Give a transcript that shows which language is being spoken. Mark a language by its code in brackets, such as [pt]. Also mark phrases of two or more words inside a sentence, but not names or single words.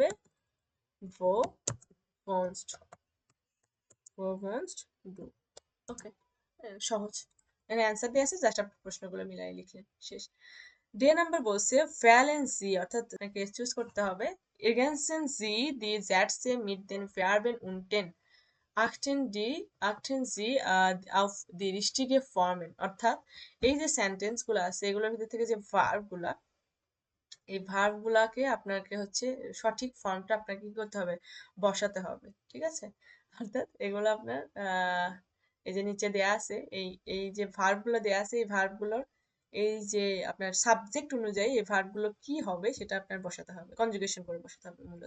[de] Wo wohnst du. [bn] ওকে, সহজ, এখানে অ্যান্সার দিয়ে আছে, জাস্ট আপনি প্রশ্নগুলো মিলাই লিখলেন, শেষ। ডে নাম্বার বলছে ভ্যালেন্সি, অর্থাৎ আপনাকে চুজ করতে হবে [de] Ergänzen Sie die Sätze mit den Verben unten achten Sie auf die richtige Formen, [bn] অর্থাৎ এই যে সেন্টেন্স গুলো আছে এগুলোর ভিতর থেকে যে ভার্ব গুলা, এই ভার্ব গুলাকে আপনাকে হচ্ছে সঠিক ফর্মটা আপনাকে কি করতে হবে? বসাতে হবে। ঠিক আছে, অর্থাৎ এগুলো আপনার এই যে নিচে দেয়া আছে, এই যে ভার্ব গুলো দেয়া আছে, এই ভার্ব গুলোর এই যে আপনার সাবজেক্ট অনুযায়ী এই ভার্ব গুলো কি হবে সেটা আপনার বসাতে হবে, কনজুগেশন করে বসাতে হবে মূলত।